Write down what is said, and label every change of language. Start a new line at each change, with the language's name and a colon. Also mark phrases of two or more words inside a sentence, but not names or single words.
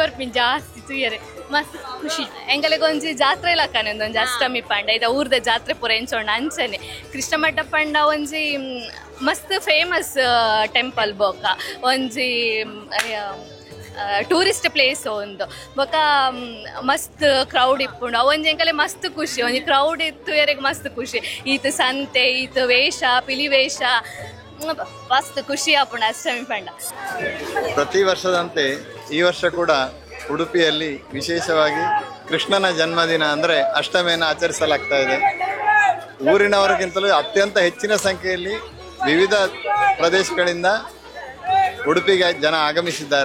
Tulu: ಬರ್ಪಿನ್ ಜಾಸ್ತಿ ತುಯ್ಯರೆ ಮಸ್ತ್ ಖುಷಿ ಎಂಕಲಿಗೆ ಒಂಜಿ ಜಾತ್ರೆ ಲಕ್ಕನೆ ಒಂದೊಂಜಿ ಅಷ್ಟಮಿ ಪಂಡ ಇದ ಊರ್ದ ಜಾತ್ರೆ ಪೂರ ಎಂಚೋಂಡು ಅಂಚನೆ ಕೃಷ್ಣ ಮಠ ಪಂಡ ಒಂಜಿ ಮಸ್ತ್
English: famous temple
Tulu: ಬೊಕ ಒಂಜಿ
English: tourist place
Tulu: ಒಂದು ಬೊಕ ಮಸ್ತ್ ಕ್ರೌಡ್ ಇಪ್ಪುಂಡು ಒಂಜಿ ಎಂಕಲೆ ಮಸ್ತ್ ಖುಷಿ ಒಂಜಿ ಕ್ರೌಡ್ ಇತ್ತು ಎರೆಗೆ ಮಸ್ತ್ ಖುಷಿ ಈತ್ ಸಂತೆ ಈತ್ ವೇಷ ಪಿಲಿ ವೇಷ ಮಸ್ತ್ ಖುಷಿ ಆಪುಂಡು ಅಷ್ಟಮಿ ಪಂಡ.
Kannada: ಪ್ರತಿ ವರ್ಷದಂತೆ ಈ ವರ್ಷ ಕೂಡ ಉಡುಪಿಯಲ್ಲಿ ವಿಶೇಷವಾಗಿ ಕೃಷ್ಣನ ಜನ್ಮದಿನ ಅಂದರೆ ಅಷ್ಟಮಿಯನ್ನು ಆಚರಿಸಲಾಗ್ತಾ ಇದೆ. ಊರಿನವರಿಗಿಂತಲೂ ಅತ್ಯಂತ ಹೆಚ್ಚಿನ ಸಂಖ್ಯೆಯಲ್ಲಿ ವಿವಿಧ ಪ್ರದೇಶಗಳಿಂದ ಉಡುಪಿಗೆ ಜನ ಆಗಮಿಸಿದ್ದಾರೆ.